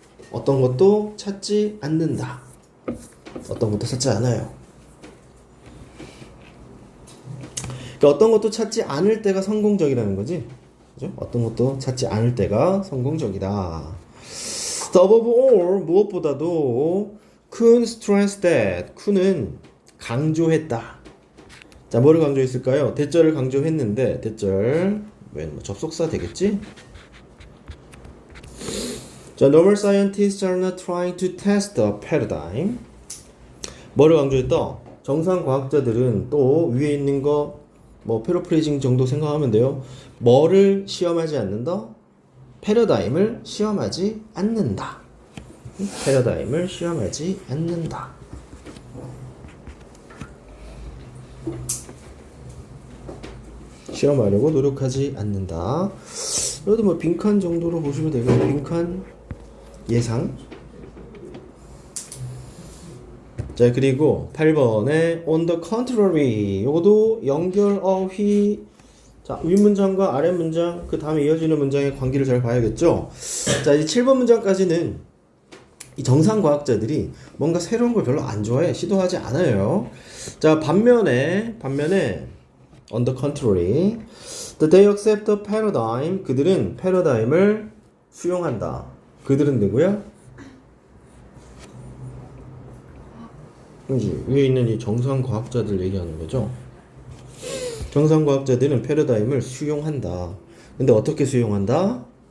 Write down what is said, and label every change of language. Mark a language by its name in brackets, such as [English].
[Korean] 어떤 것도 찾지 않는다. 어떤 것도 찾지 않아요. 그러니까 어떤 것도 찾지 않을 때가 성공적이라는 거지. 그죠? 어떤 것도 찾지 않을 때가 성공적이다. [English] Above all, [Korean] 무엇보다도 [English] Kuhn stressed that. [Korean] Kuhn은 강조했다. 자, 뭐를 강조했을까요? 대절을 강조했는데 대절 뭐 접속사 되겠지? [English] 자, normal scientists are not trying to test the paradigm. [Korean] 뭐를 강조했다? 정상 과학자들은 또 위에 있는 거 뭐 패러프레이징 정도 생각하면 돼요. 뭐를 시험하지 않는다? 패러다임을 시험하지 않는다. 패러다임을 시험하지 않는다. 시험하려고 노력하지 않는다. 그래도 뭐 빈칸 정도로 보시면 되겠네요. 빈칸 예상. 자, 그리고 8번에 [English] on the contrary. [Korean] 요것도 연결 어휘. 자, 윗문장과 아랫문장, 그 다음에 이어지는 문장의 관계를 잘 봐야겠죠? 자, 이제 7번 문장까지는 이 정상 과학자들이 뭔가 새로운 걸 별로 안 좋아해. 시도하지 않아요. [English] 자, [Korean] 반면에 [English] on the contrary, they accept the paradigm. [Korean] 그들은 패러다임을 수용한다. 그들은 누구야? 그지? 위에 있는 이 정상 과학자들 얘기하는 거죠. 정상 과학자들은 패러다임을 수용한다. 근데 어떻게 수용한다?